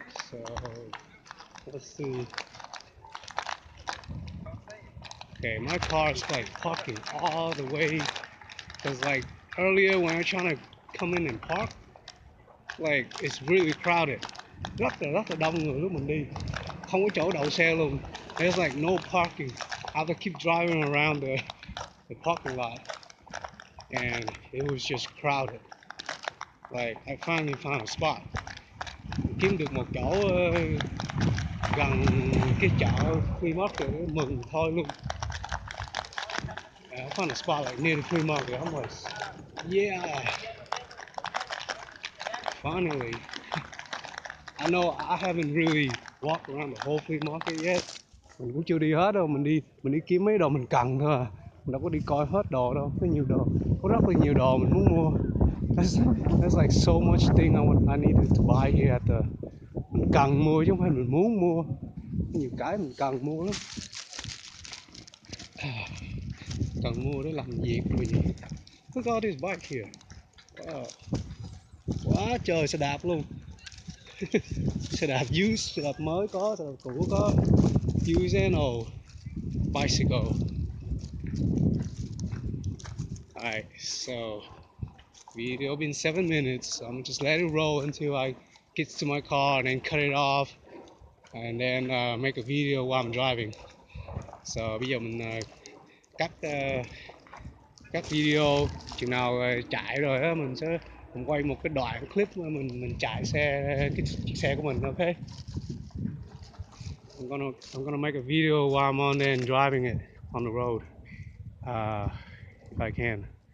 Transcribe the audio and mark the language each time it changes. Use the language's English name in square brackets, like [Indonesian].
[English] So let's see. Okay, my car is like parking all the way because like earlier when I was trying to come in and park, like it's really crowded. [Vietnamese] Rất là đông người lúc mình đi. Không có chỗ đậu xe luôn. [English] There's like no parking. I have to keep driving around the parking lot. And it was just crowded. Like I finally found a spot. [Vietnamese] Kiếm được một chỗ gần cái chợ flea market, mừng thôi luôn. [English] I found a spot like near the flea market. I'm like, yeah, finally. I know I haven't really walked around the whole flea market yet. [Vietnamese] Mình cũng chưa đi hết đâu, mình đi kiếm mấy đồ mình cần thôi à. Mình đâu có đi coi hết đồ đâu, có nhiều đồ, có rất là nhiều đồ mình muốn mua. [English] There's like so much thing I needed to buy here at the. [Vietnamese] Mình cần mua chứ không phải mình muốn mua. Nhiều cái mình cần mua lắm. Cần mua để làm việc rồi gì. [English] Look at all this bike here. [Vietnamese] Wow. Quá trời xe đạp luôn. Xe đạp used, xe đạp mới có, xe đạp cũ có. [English] Used and old bicycle. Alright, so video been 7 minutes, so I'm just let it roll until I get to my car and then cut it off and then make a video while I'm driving. [Vietnamese] So bây giờ mình cắt video chừng nào chạy rồi á mình quay một cái đoạn clip mà mình chạy cái chiếc xe của mình. [English] Okay, I'm gonna make a video while I'm on there and driving it on the road, if I can.